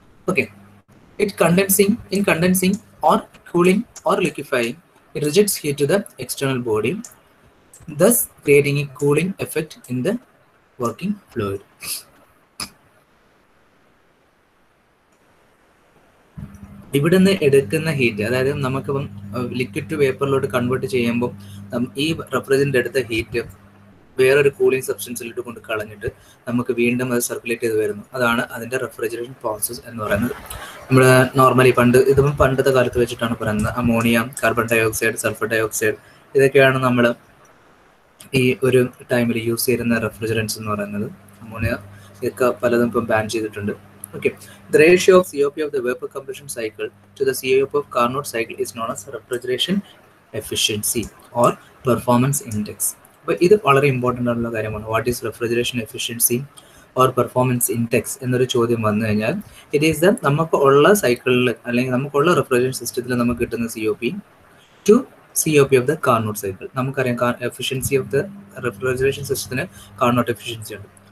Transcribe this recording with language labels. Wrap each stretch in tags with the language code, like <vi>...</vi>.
<en>Okay, in condensing or cooling or liquefying, it rejects heat to the external body, thus creating a cooling effect in the working fluid.</en> <ml>ഇവിടെ നിന്ന് എടുക്കുന്ന heat, അതായത് നമുക്കിപ്പം liquid to വേപ്പറിലോട്ട് convert ചെയ്യുമ്പോൾ ഈ refrigerant എടുത്ത heat വേറൊരു cooling സബ്സ്റ്റൻസിലിട്ട് കൊണ്ട് കളഞ്ഞിട്ട് നമുക്ക് വീണ്ടും അത് സർക്കുലേറ്റ് ചെയ്ത് വരുന്നു. അതാണ് അതിൻ്റെ റെഫ്രിജറേഷൻ പ്രോസസ്സ് എന്ന് പറയുന്നത്. നമ്മൾ നോർമലി പണ്ടത്തെ കാലത്ത് വെച്ചിട്ടാണ് പറയുന്നത്. Ammonia, carbon dye oxide, sulphur dye oxide, ഇതൊക്കെയാണ് നമ്മൾ ഈ ഒരു ടൈമിൽ യൂസ് ചെയ്യുന്ന റെഫ്രിജറൻസ് എന്ന് പറയുന്നത്. അമോണിയ ഇതൊക്കെ പലതും ഇപ്പം ബാൻ ചെയ്തിട്ടുണ്ട്.</ml> <en>Okay, the ratio of COP of the vapor compression cycle to the COP of Carnot cycle is known as refrigeration efficiency or performance index.</en> <ml>But ഇത് വളരെ ഇമ്പോർട്ടൻ്റ് ആയിട്ടുള്ള കാര്യമാണ്.</ml> <en>what is refrigeration efficiency or performance index</en> <ml>എന്നൊരു ചോദ്യം വന്നു കഴിഞ്ഞാൽ</ml> <en>it is the</en> <ml>നമുക്ക് ഉള്ള സൈക്കിളിൽ അല്ലെങ്കിൽ നമുക്കുള്ള റെഫ്രിജറേഷൻ സിസ്റ്റത്തിൽ നമുക്ക് കിട്ടുന്ന</ml> <en>COP to COP of the Carnot cycle.</en> <ml>നമുക്കറിയാം</ml> <en>efficiency of the refrigeration</en> <ml>സിസ്റ്റത്തിന് കാർനോട്ട് എഫിഷ്യൻസി ഉണ്ട്.</ml>